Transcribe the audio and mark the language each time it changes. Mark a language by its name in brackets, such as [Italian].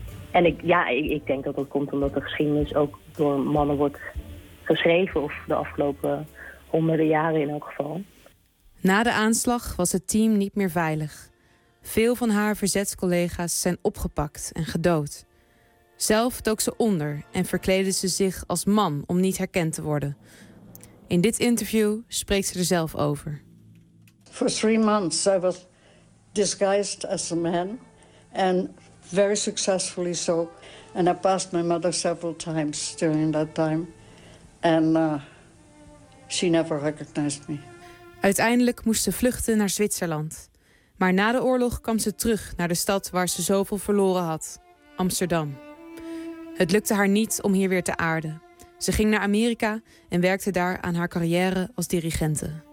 [Dutch] En ik denk dat dat komt omdat de geschiedenis ook door mannen wordt geschreven, of de afgelopen honderden jaren in elk geval. Na de aanslag was het team niet meer veilig. Veel van haar verzetscollega's zijn opgepakt en gedood. Zelf dook ze onder en verkleedde ze zich als man om niet herkend te worden. In dit interview spreekt ze er zelf over. [English] For 3 months I was disguised as a man and very successfully so. And I passed my mother several times during that time. And she never recognized me. [Dutch] Uiteindelijk moest ze vluchten naar Zwitserland. Maar na de oorlog kwam ze terug naar de stad waar ze zoveel verloren had, Amsterdam. Het lukte haar niet om hier weer te aarden. Ze ging naar Amerika en werkte daar aan haar carrière als dirigente.